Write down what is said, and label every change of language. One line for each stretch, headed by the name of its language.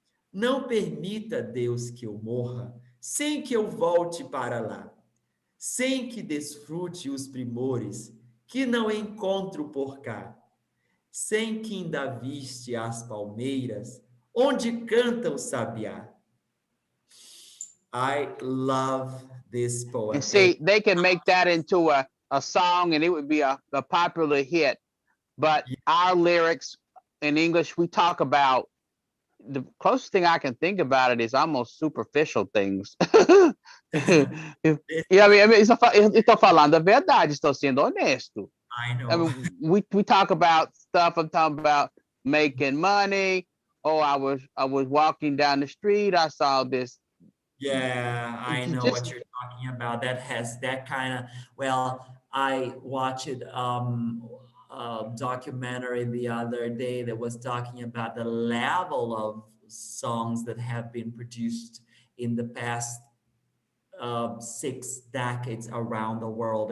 Portuguese: Não permita, Deus, que eu morra, sem que eu volte para lá, sem que desfrute os primores que não encontro por cá, sem que ainda viste as palmeiras, onde canta o sabiá.
English: I love this poem. And see, they can make that into a song and it would be a popular hit. But our lyrics in English, we talk about the closest thing I can think about it is almost superficial things. Yeah, I mean,
Portuguese: estou falando a verdade, estou sendo honesto.
English: I know. I mean, we talk about stuff. I'm talking about making money. Oh, I was walking down the street. I saw this. Yeah, I know what you're talking about. That has that kind of, well, I watched a documentary the other day that was talking about the level of songs that have been produced in the past 6 decades around the world.